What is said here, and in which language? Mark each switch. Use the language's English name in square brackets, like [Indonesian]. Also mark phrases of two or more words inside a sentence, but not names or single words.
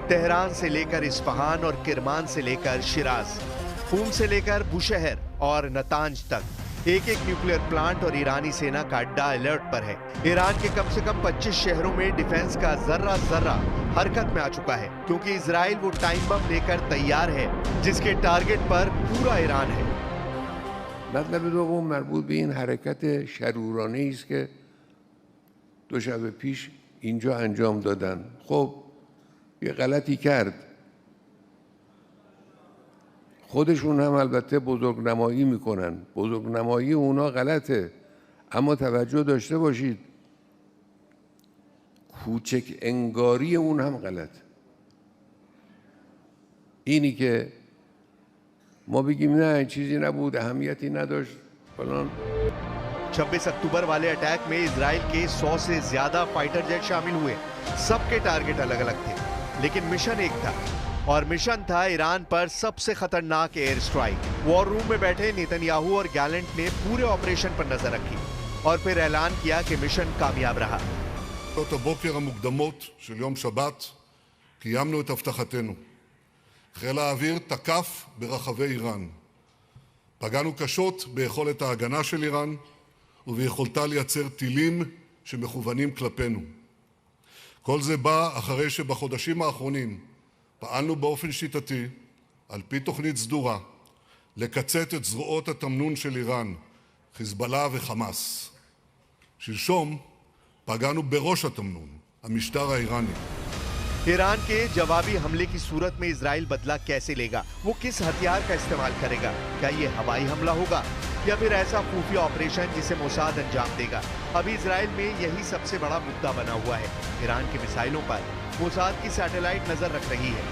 [Hindi] तेहरान से लेकर इस्फहान और किरमान से लेकर शिराज, खूम से लेकर बुशहर और नतांज तक एक एक [English] nuclear plant [Hindi] और ईरानी सेना का अड्डा अलर्ट पर है। ईरान के कम से कम 25 शहरों में डिफेंस का जर्रा जर्रा हरकत में आ चुका है क्योंकि इजराइल वो [English] time bomb [Hindi] लेकर तैयार है जिसके टारगेट पर पूरा ईरान है। [Persian] مطلب دوم مربوط به این حرکت شرورانه است که دو شب پیش اینجا انجام دادن. خب یه غلطی کرد خودشون هم البته بزرگنمایی میکنن. بزرگنمایی اونا غلطه، اما توجه داشته باشید کوچک انگاری اون هم غلطه. اینی که ما بگیم نه چیزی نبود، اهمیتی نداشت فلان. [Hindi] 26 अक्टूबर वाले अटैक में इजराइल के 100 से ज्यादा [English] fighter jet [Hindi] शामिल हुए। सबके टारगेट अलग अलग थे, लेकिन मिशन एक था, और मिशन था ईरान पर सबसे खतरनाक [English] air strike. war room [Hindi] में बैठे नेतन्याहू और गैलेंट ने पूरे ऑपरेशन पर नजर रखी और फिर ऐलान किया कि मिशन कामयाब रहा। [Hebrew] בשעות הבוקר המוקדמות של יום שבת קיימנו את הבטחתנו. חיל האוויר תקף ברחבי איראן. פגענו קשות ביכולת ההגנה של איראן וביכולתה לייצר טילים שמכוונים כלפינו. כל זה בא אחרי שבחודשים האחרונים פעלנו באופן שיטתי, על פי תוכנית סדורה, לקצץ את זרועות התמנון של איראן, חיזבאללה וחמאס. שלשום פגענו בראש התמנון, המשטר האיראני. [Hindi] ईरान के जवाबी हमले की सूरत में इजराइल बदला कैसे लेगा? वो किस हथियार का इस्तेमाल करेगा? क्या ये हवाई हमला होगा या फिर ऐसा खुफिया ऑपरेशन जिसे मोसाद अंजाम देगा? अभी इजराइल में यही सबसे बड़ा मुद्दा बना हुआ है। ईरान के मिसाइलों पर मोसाद की सैटेलाइट नजर रख रही है।